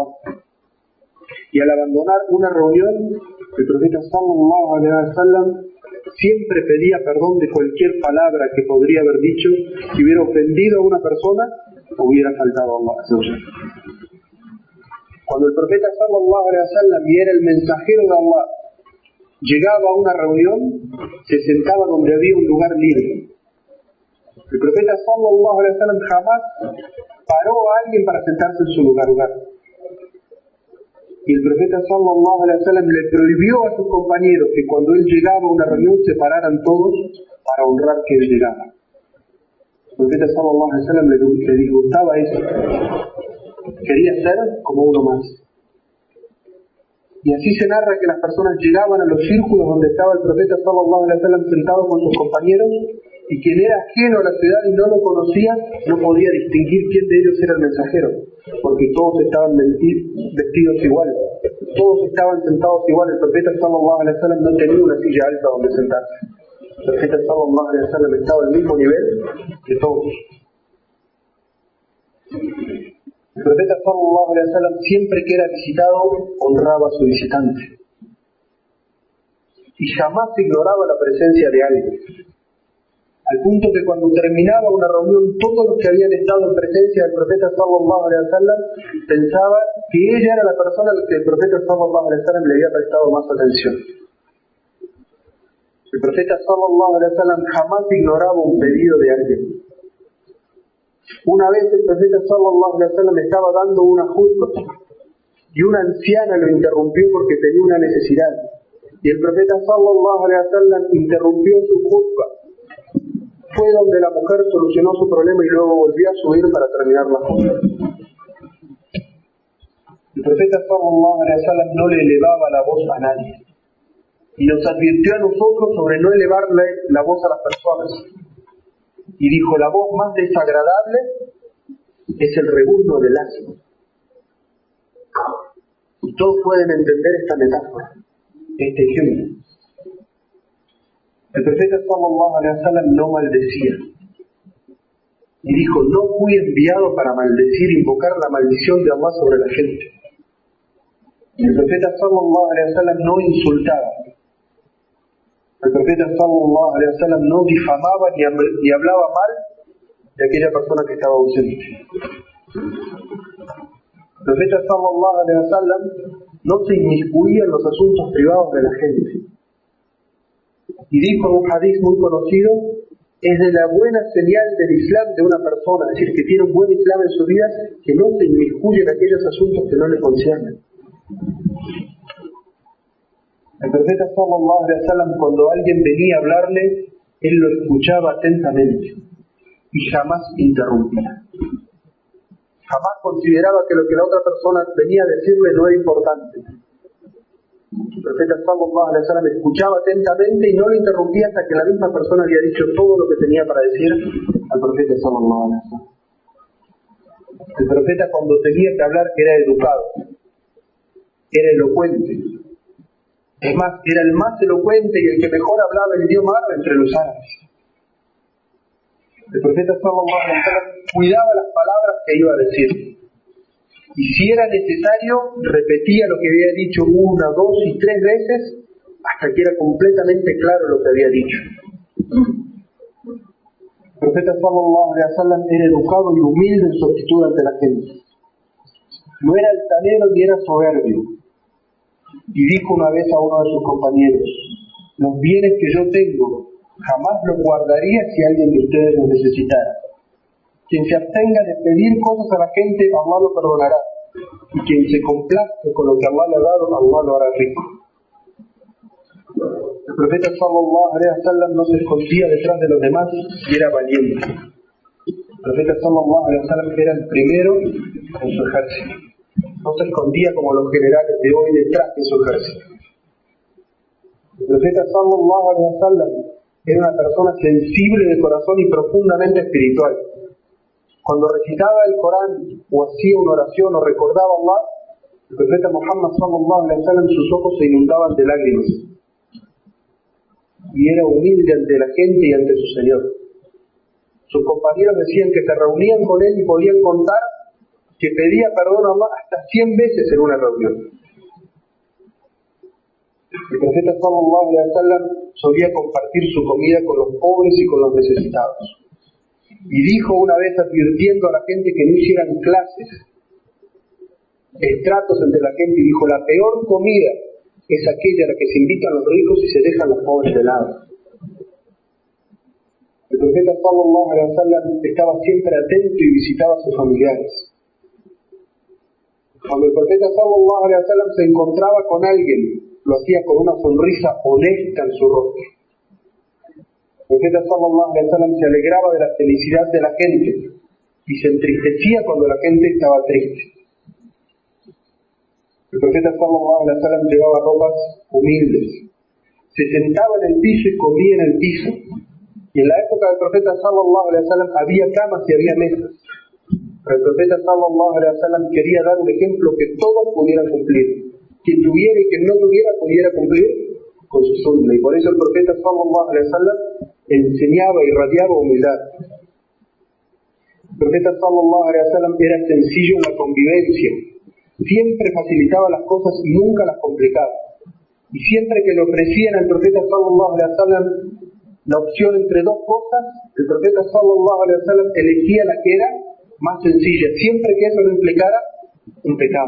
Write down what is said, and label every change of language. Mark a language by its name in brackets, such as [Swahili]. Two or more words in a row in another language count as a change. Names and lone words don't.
[Spanish] Y al abandonar una reunión, el profeta [Arabic] صلى الله عليه وسلم [Spanish] siempre pedía perdón de cualquier palabra que podría haber dicho que hubiera ofendido a una persona o hubiera faltado a Allah. Cuando el profeta [Arabic] صلى الله عليه وسلم, [Spanish] y era el mensajero de Allah, llegaba a una reunión, se sentaba donde había un lugar libre. El profeta [Arabic] صلى الله عليه وسلم [Spanish] jamás paró a alguien para sentarse en su lugar. Y el profeta [Arabic] صلى الله عليه وسلم [Spanish] le prohibió a sus compañeros que cuando él llegaba a una reunión se pararan todos para honrar que él llegaba. El profeta [Arabic] صلى الله عليه وسلم [Spanish] le disgustaba eso. Quería ser como uno más. Y así se narra que las personas llegaban a los círculos donde estaba el profeta [Arabic] صلى الله عليه وسلم [Spanish] sentado con sus compañeros, y quien era ajeno a la ciudad y no lo conocía no podía distinguir quién de ellos era el mensajero, porque todos estaban vestidos igual, todos estaban sentados igual. El profeta [Arabic] صلى الله عليه وسلم [Spanish] no tenía una silla alta donde sentarse. El profeta [Arabic] صلى الله عليه وسلم [Spanish] estaba al mismo nivel que todos. El profeta [Arabic] صلى الله عليه وسلم, [Spanish] siempre que era visitado, honraba a su visitante y jamás ignoraba la presencia de alguien, al punto que cuando terminaba una reunión, todos los que habían estado en presencia del profeta [Arabic] صلى الله عليه وسلم [Spanish] pensaban que ella era la persona a la que el profeta [Arabic] صلى الله عليه وسلم [Spanish] le había prestado más atención. El profeta [Arabic] صلى الله عليه وسلم [Spanish] jamás ignoraba un pedido de alguien. Una vez el profeta [Arabic] صلى الله عليه وسلم [Spanish] estaba dando una khutbah y una anciana lo interrumpió porque tenía una necesidad, y el profeta [Arabic] صلى الله عليه وسلم [Spanish] interrumpió su khutbah. Fue donde la mujer solucionó su problema y luego volvió a subir para terminar la khutbah. El profeta [Arabic] صلى الله عليه وسلم [Spanish] no le elevaba la voz a nadie y nos advirtió a nosotros sobre no elevarle la voz a las personas. Y dijo: la voz más desagradable es el rebuzno del asno. Y todos pueden entender esta metáfora, este ejemplo. El profeta [Arabic] صلى الله عليه وسلم [Spanish] no maldecía. Y dijo: no fui enviado para maldecir, invocar la maldición de Allah sobre la gente. El profeta [Arabic] صلى الله عليه وسلم [Spanish] no insultaba. El profeta [Arabic] صلى الله عليه وسلم [Spanish] no difamaba ni hablaba mal de aquella persona que estaba ausente. El profeta [Arabic] صلى الله عليه وسلم [Spanish] no se inmiscuía en los asuntos privados de la gente. Y dijo en un hadith muy conocido: es de la buena señal del Islam de una persona, es decir, que tiene un buen Islam en su vida, que no se inmiscuye en aquellos asuntos que no le conciernen. El profeta [Arabic] صلى الله عليه وسلم, [Spanish] cuando alguien venía a hablarle, él lo escuchaba atentamente y jamás interrumpía. Jamás consideraba que lo que la otra persona venía a decirle no era importante. El profeta [Arabic] صلى الله عليه وسلم [Spanish] escuchaba atentamente y no lo interrumpía hasta que la misma persona había dicho todo lo que tenía para decir al profeta [Arabic] صلى الله عليه وسلم. [Spanish] El profeta, cuando tenía que hablar, era educado, era elocuente. Es más, era el más elocuente y el que mejor hablaba el idioma árabe entre los árabes. El profeta [Arabic] صلى الله عليه وسلم [Spanish] cuidaba las palabras que iba a decir. y si era necesario, repetía lo que había dicho 1, 2 y 3 veces, hasta que era completamente claro lo que había dicho. El profeta [Arabic] صلى الله عليه وسلم [Spanish] era educado y humilde en su actitud ante la gente. No era altanero ni era soberbio. Y dijo una vez a uno de sus compañeros: los bienes que yo tengo jamás los guardaría si alguien de ustedes los necesitara. Quien se abstenga de pedir cosas a la gente, Allah lo perdonará. Y quien se complazca con lo que Allah le ha dado, Allah lo hará rico. El profeta [Arabic] صلى الله عليه وسلم [Spanish] no se escondía detrás de los demás y era valiente. El profeta [Arabic] صلى الله عليه وسلم [Spanish] era el primero en su ejército. No se escondía como los generales de hoy detrás de su ejército. El profeta [Arabic] صلى الله عليه وسلم [Spanish] era una persona sensible de corazón y profundamente espiritual. Cuando recitaba el Corán o hacía una oración o recordaba a Allah, el profeta Muhammad [Arabic] صلى الله عليه وسلم, [Spanish] sus ojos se inundaban de lágrimas. Y era humilde ante la gente y ante su Señor. Sus compañeros decían que se reunían con él y podían contar que pedía perdón a Allah hasta 100 veces en una reunión. El profeta [Arabic] صلى الله عليه وسلم [Spanish] solía compartir su comida con los pobres y con los necesitados. Y dijo una vez, advirtiendo a la gente que no hicieran clases, estratos entre la gente, y dijo: la peor comida es aquella a la que se invitan los ricos y se dejan los pobres de lado. El profeta [Arabic] صلى الله عليه وسلم [Spanish] estaba siempre atento y visitaba a sus familiares. Cuando el profeta [Arabic] صلى الله عليه وسلم [Spanish] se encontraba con alguien, lo hacía con una sonrisa honesta en su rostro. El profeta [Arabic] صلى الله عليه وسلم [Spanish] se alegraba de la felicidad de la gente y se entristecía cuando la gente estaba triste. El profeta [Arabic] صلى الله عليه وسلم [Spanish] llevaba ropas humildes, se sentaba en el piso y comía en el piso. Y en la época del profeta [Arabic] صلى الله عليه وسلم [Spanish] había camas y había mesas. Pero el profeta [Arabic] صلى الله عليه وسلم [Spanish] quería dar un ejemplo que todos pudieran cumplir. Quien tuviera y quien no tuviera pudiera cumplir con su sunna. Y por eso el profeta [Arabic] صلى الله عليه وسلم [Spanish] enseñaba y irradiaba humildad. El profeta [Arabic] صلى الله عليه وسلم [Spanish] era sencillo en la convivencia. Siempre facilitaba las cosas y nunca las complicaba. Y siempre que le ofrecían al profeta [Arabic] صلى الله عليه وسلم [Spanish] la opción entre dos cosas, el profeta [Arabic] صلى الله عليه وسلم [Spanish] elegía la que era más sencilla, siempre que eso no implicara un pecado.